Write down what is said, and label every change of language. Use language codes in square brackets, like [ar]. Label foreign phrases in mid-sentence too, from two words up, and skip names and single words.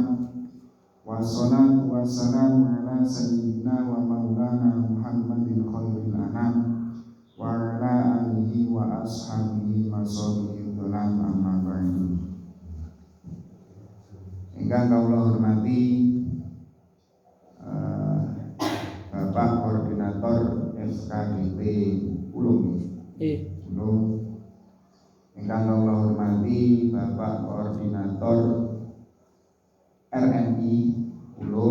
[ar] والصلاة والسلام على سيدنا ومولانا محمد خير الأنام وعلى آله وأصحابه مصابيح الظلام أما بعد. [jv] Ingkang kawula hormati Bapak Koordinator FKDP Ulum. Ulum. Ingkang kawula hormati Bapak Koordinator RMI Ulum.